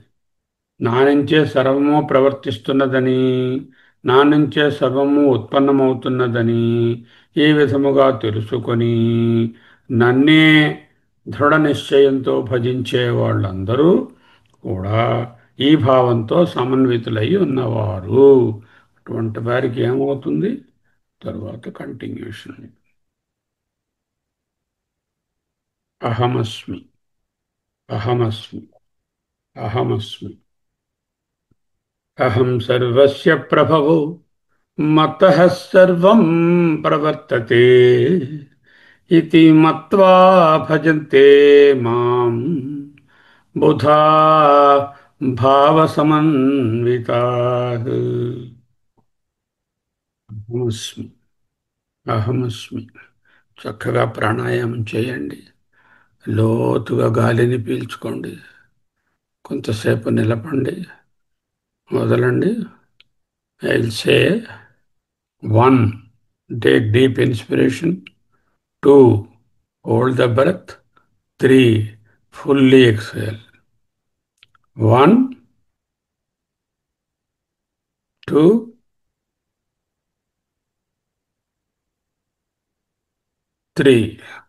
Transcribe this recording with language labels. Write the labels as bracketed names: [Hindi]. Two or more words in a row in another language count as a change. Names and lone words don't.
[Telugu] నా నుంచే సర్వము ప్రవర్తిస్తున్నదని, నా నుంచే సర్వము ఉత్పన్నమవుతున్నదని ఈ విధముగా తెలుసుకొని నన్నే దృఢ నిశ్చయంతో భజించే వాళ్ళందరూ కూడా ఈ భావంతో సమన్వితులై ఉన్నవారు. అటువంటి వారికి ఏమవుతుంది? తరువాత కంటిన్యూషన్. [Sanskrit] అహమస్మి, అహమస్మి, अहमस्मि। अहं सर्वस्य प्रभवो मत्तः सर्वं प्रवर्तते इति मत्वा भजन्ते माम् बुधा भावसमन्विताः। అహమస్మి. అహమస్మి. [Telugu] చక్కగా ప్రాణాయామం చేయండి. లోతుగా గాలిని పీల్చుకోండి. కొంతసేపు నిలపండి. వదలండి. [English] I will say 1. Take deep inspiration. 2. Hold the breath. 3. Fully exhale. 1, 2, 3.